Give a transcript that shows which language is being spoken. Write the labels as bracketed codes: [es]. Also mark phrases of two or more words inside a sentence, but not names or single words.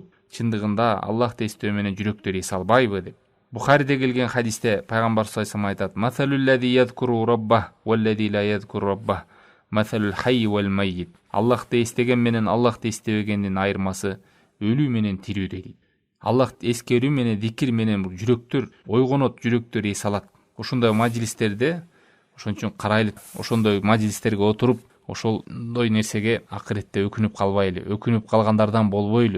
[ky] Чындыгында Аллахты эстөө менен жүрөктөр эс албайбы деп. Бухариде келген хадисте пайгамбар [ar] صلى الله عليه وسلم [ky] айтат: [ar] "مثل الذي يذكر ربه والذي لا يذكر ربه مثل الحي والميت." [ky] Аллахты эстеген менен Аллахты эстебегендин айырмасы өлүү менен тирүү дейт. Аллахты эскерүү менен зикир менен жүрөктөр ойгонот, жүрөктөр эс алат. Ошондой мажлистерде, ошон үчүн карайлы, ошондой мажлистерге отуруп, ошондой нерсеге акыретте өкүнүп калбайлы, өкүнүп калгандардан болбойлу.